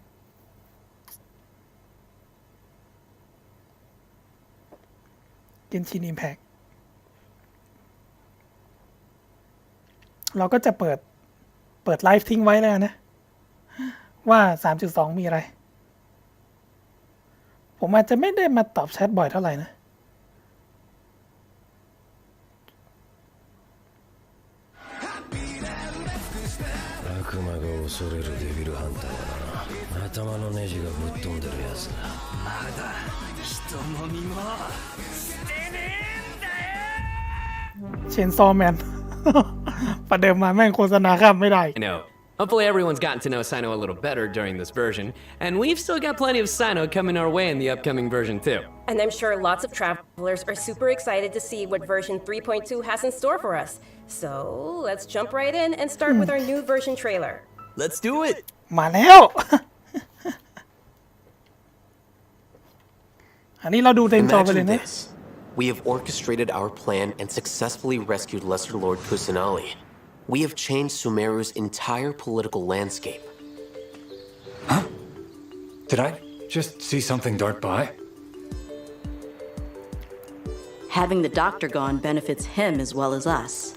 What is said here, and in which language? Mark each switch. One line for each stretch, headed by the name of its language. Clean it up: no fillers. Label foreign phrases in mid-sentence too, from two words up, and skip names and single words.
Thai: Genshin Impact เราก็จะเปิดไลฟ์ทิ้งไว้แล้วนะว่า 3.2 มีอะไรผมอาจจะไม่ได้มาตอบแชทบ่อยเท่าไหร่นะ
Japanese: 悪魔が恐れるデビルハンターだな頭のネジがぶっ飛んでるやつだまだ人も身も捨てねえんだよ
Thai: เชนซอแมน ประเดิมมาแม่งโฆษณาข้ามไม่ได้
English: I know. Hopefully everyone's gotten to know Sino a little better during this version, and we've still got plenty of Sino coming our way in the upcoming version too. And I'm sure lots of travelers are super excited to see what version 3.2 has in store for us. So let's jump right in and start with our new version trailer. Let's do it!
Thai: มาแล้ว อันนี้เราดูเต็มจอไปเลย
English: Imagine
Thai: นะ
English: this. We have orchestrated our plan and successfully rescued Lesser Lord Kusanali. We have changed Sumeru's entire political landscape. Huh? Did I just see something dart by? Having the doctor gone benefits him as well as us.